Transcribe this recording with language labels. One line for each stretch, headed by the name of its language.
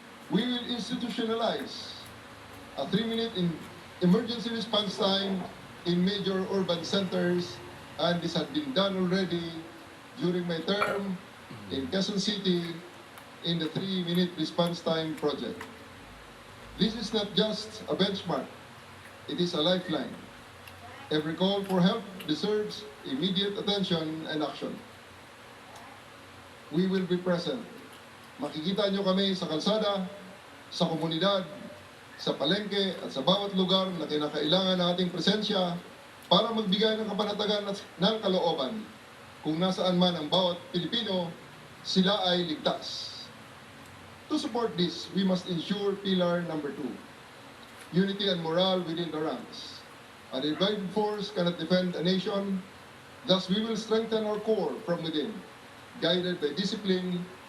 English: We will institutionalize a 3-minute emergency response time in major urban centers, and this has been done already during my term in Quezon City in the 3-minute response time project. This is not just a benchmark, it is a lifeline. Every call for help deserves immediate attention and action. We will be present.
Filipino: Makikita nyo kami sa kalsada, sa komunidad, sa palengke at sa bawat lugar na kinakailangan ng ating presensya para magbigay ng kapanatagan at ng kalooban. Kung nasaan man ang bawat Pilipino, sila ay ligtas.
English: To support this, we must ensure pillar number 2, unity and morale within the ranks. A divided force cannot defend a nation, thus we will strengthen our core from within, guided by discipline,